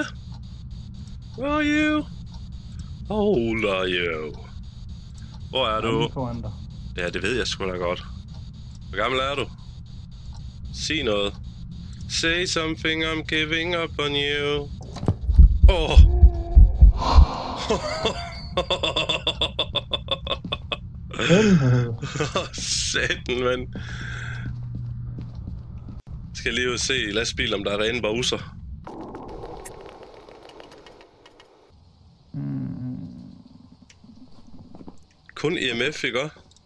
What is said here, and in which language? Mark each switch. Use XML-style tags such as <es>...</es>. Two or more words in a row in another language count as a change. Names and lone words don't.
<en>Where are you? How old are you?</en> <da>Hvor er du? Foran dig. Ja, det ved jeg sgu da godt. Hvor gammel er du? Sig noget.</da> <en>Say something, I'm giving up on you.</en> <da>Åh! Satan, mand. Skal lige ud og se i lastbil, om der er derinde bruser. Kun EMF, ikke også?</da>